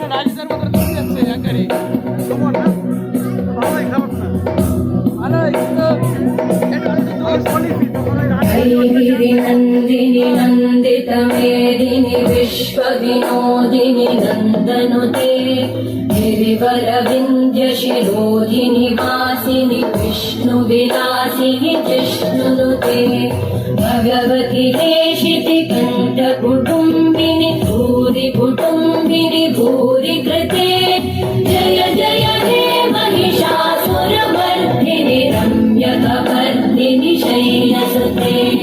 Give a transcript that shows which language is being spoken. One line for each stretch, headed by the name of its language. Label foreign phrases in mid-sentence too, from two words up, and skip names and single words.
Bangla: মতো চলে যাচ্ছে একারে তোমার না ভালোই খারাপ না ভালো কিন্তু
Sanskrit: नन्दिनि नन्दितमेदिनि विश्वविनोदिनि नन्दनुते गिरिवरविन्द्यशिरोधिनि वासिनि विष्णुविलासिनि जिष्णुनुते भगवति देशिति कण्ठकुटुम्बिनि भूरि कुटुम्बिनि भूरि कृते जय जय हे महिषासुरमर्दिनि रम्यकपर्दिनि शैलसुते